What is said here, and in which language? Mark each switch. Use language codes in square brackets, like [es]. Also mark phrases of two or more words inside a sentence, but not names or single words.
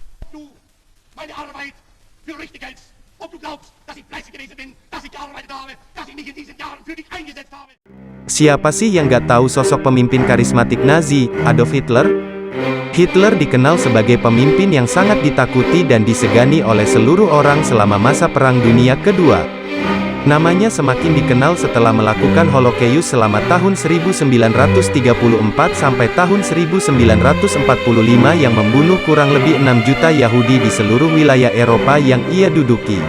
[de] du meine Arbeit für richtig hältst. Ob du glaubst, dass ich fleißig gewesen bin, dass ich gearbeitet habe, dass ich mich in diesen Jahren für dich eingesetzt habe. [id] Siapa sih yang gak tahu sosok pemimpin karismatik Nazi, Adolf Hitler? Hitler dikenal sebagai pemimpin yang sangat ditakuti dan disegani oleh seluruh orang selama masa Perang Dunia Kedua. Namanya semakin dikenal setelah melakukan Holocaust selama tahun 1934 sampai tahun 1945 yang membunuh kurang lebih 6 juta Yahudi di seluruh wilayah Eropa yang ia duduki.